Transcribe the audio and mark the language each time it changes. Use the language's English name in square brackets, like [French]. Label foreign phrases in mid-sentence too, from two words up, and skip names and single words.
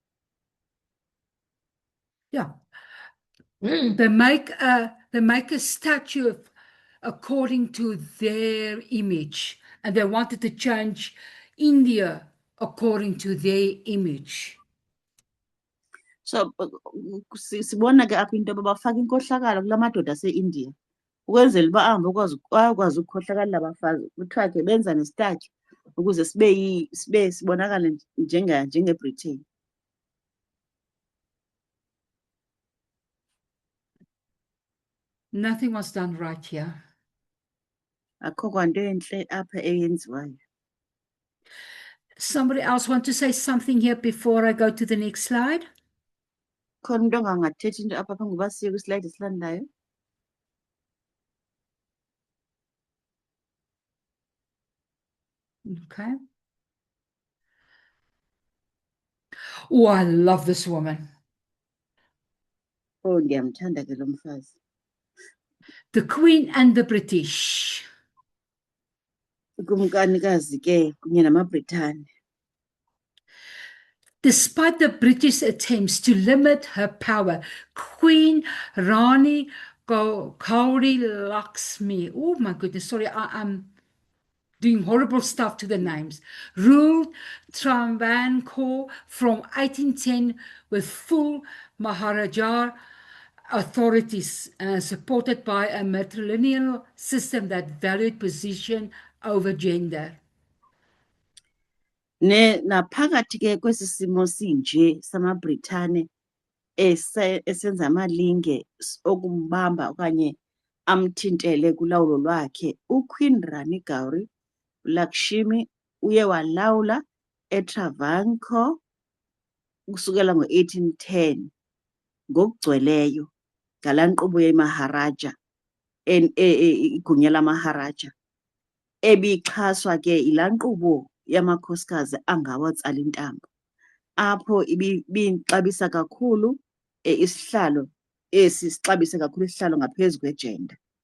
[English] Yeah. Mm. They make a statue of, according to their image, and they wanted to change India according to their image. [Xhosa] So sibona ke apha into yoba bafaka inkohlakalo kula madoda ase-India ukwenzela uba ahambe akwazi ukukhohlakala abafazi, kuthiwa ke benza nesitaki ukuze sibonakale njengeBritain. [English] Nothing was done right here. [Xhosa] Akho kwanto entle apha eyenziwayo. [English] Somebody else want to say something here before I go to the next slide? [Xhosa] Khona umntu ongangathethi into apha phambi koba siye kwislide esilandelayo. [English] Okay. Oh, I love this woman. [Xhosa] Oh, ndiyamthanda ke lo mfazi. [English] The Queen and the British. [Xhosa] Ukumkanikazi ke kunye namaBritane. [English] Despite the British attempts to limit her power, Queen Rani Gauri Lakshmi, oh my goodness, sorry, I'm doing horrible stuff to the names, ruled Travancore from 1810 with full Maharaja authorities, supported by a matrilineal system that valued position over gender. [Xhosa] Naphakathi ke kwesi simo sinje samaBritane esenza amalinge okumbamba okanye amthintele kulawulo lwakhe, uQueen Rani Gauri Lakshmi uye walawula eTravancore kusukela ngo-1810 ngokugcweleyo ngalaa nkqubo yeMaharaja, igunya lamaharaja, ebixhaswa ke yilaa nkqubo yamakhosikazi angawatsala intambo, apho ibixabisa kakhulu isihlalo sixabise kakhulu isihlalo ngaphezu kwejenda.